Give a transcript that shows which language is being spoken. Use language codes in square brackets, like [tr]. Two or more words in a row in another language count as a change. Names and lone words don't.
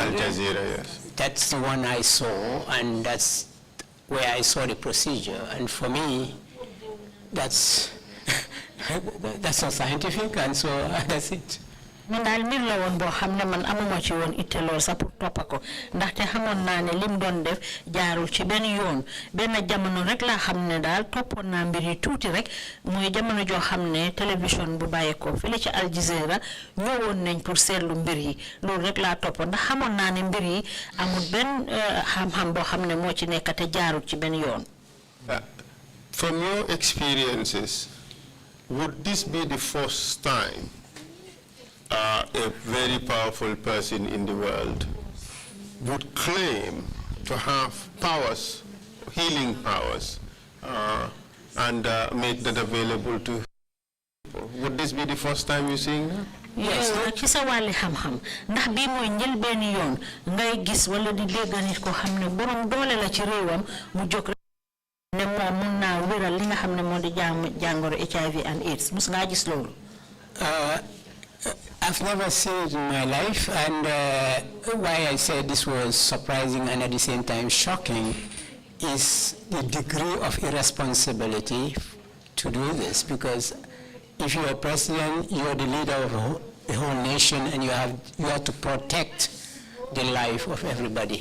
[en] Al Jazeera, yes. That's the one I saw, and that's where I saw the procedure. And for me, that's not scientific, and so that's it. [wo] Man dal mbir la woon boo xam ne man amuma ci woon itte lool sax pour toppa ko ndaxte xamoon naa ne lim doon def jaarul ci benn yoon benn jamono rek laa xam ne daal toppoon naa mbir yi tuuti rek mooy jamono joo xam ne télévision bu bàyyeekoo fële ci Al Jazeera ñëwoon nañ pour seetlu mbir yi loolu rek laa toppoon ndax xamoon naa ne mbir yi amul benn xam-xam boo xam ne moo ci nekk te jaarul ci benn yoon. [en] From your experiences, would this be the first time a very powerful person in the world would claim to have powers, healing powers, and make that available to people? Would this be the first time you're seeing that? Yes, [wo] ci sa wàlli xam-xam ndax bii mooy njël benn yoon ngay gis wala di dégg nit ko xam ne borom doole la ci réewam mu jóg ne moom mun naa wéral li nga xam ne moo di jàngoro [en] HIV and AIDS [wo] mus ngaa gis loolu. [en] I've never seen it in my life, and why I said this was surprising and at the same time shocking is the degree of irresponsibility to do this, because if you're a president, you're the leader of a whole nation, and you have to protect the life of everybody.